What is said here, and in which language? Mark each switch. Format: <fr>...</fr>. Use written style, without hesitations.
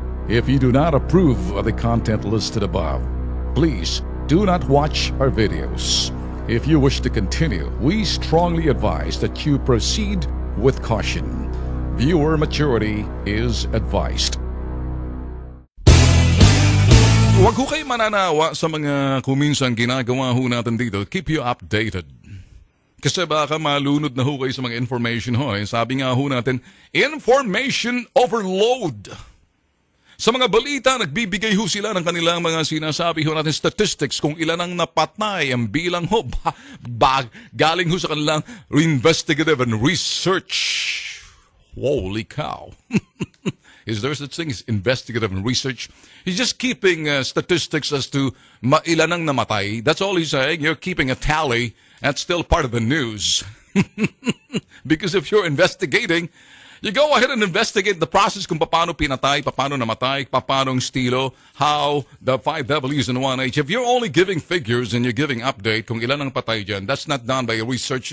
<en>If you do not approve of the content listed above, please do not watch our videos. If you wish to continue, we strongly advise that you proceed with caution. Viewer maturity is advised.</en> <tl>Huwag ho kayo mananawa sa mga kuminsan ginagawa ho natin dito.</tl> <en>Keep you updated.</en> <tl>Kasi baka malunod na ho kayo sa mga information ho. Sabi nga ho natin,</tl> <en>information overload.</en> <tl>Sa mga balita, nagbibigay ho sila ng kanilang mga sinasabi ho natin statistics kung ilan ang napatay, ang bilang ho, galing ho sa kanilang investigative and research.</tl> <en>Holy cow. Is there such thing as investigative and research? He's just keeping statistics as to</en> <tl>ilan ang namatay.</tl> <en>That's all he's saying. You're keeping a tally. That's still part of the news. Because if you're investigating, you go ahead and investigate the process</en> <tl>kung paano pinatay, paano namatay, paano ang estilo,</tl> <en>how the 5 W's and 1H. If you're only giving figures and you're giving update</en> <tl>kung ilan ang patay dyan,</tl> <en>that's not done by research.</en>